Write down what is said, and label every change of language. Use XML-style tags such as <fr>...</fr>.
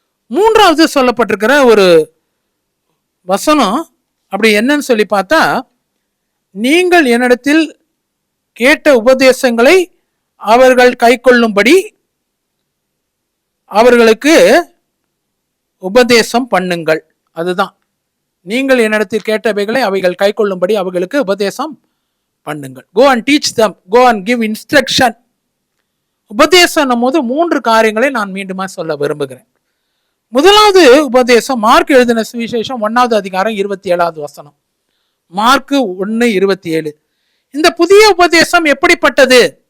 <ta>3வது சொல்லப்பட்டிருக்கிற ஒரு வசனம் அப்படி என்னன்னு சொல்லி பார்த்தா, நீங்கள் என்னிடத்தில் கேட்ட உபதேசங்களை அவர்கள் கைக்கொள்ளும்படி அவர்களுக்கு உபதேசம் பண்ணுங்கள். அதுதான், நீங்கள் என்னிடத்தில் கேட்டவைகளை அவைகள் கைக்கொள்ளும்படி அவர்களுக்கு உபதேசம் பண்ணுங்கள்.</ta> <en>Go and teach them, go and give instruction.</en> <ta>உபதேசம் போது 3 காரியங்களை நான் மீண்டுமா சொல்ல விரும்புகிறேன். முதலாவது உபதேசம் மார்க் எழுதின சுவிசேஷம் 1வது அதிகாரம் 27வது வசனம். மார்க் 1:27. இந்த புதிய உபதேசம் எப்படிப்பட்டது?</ta>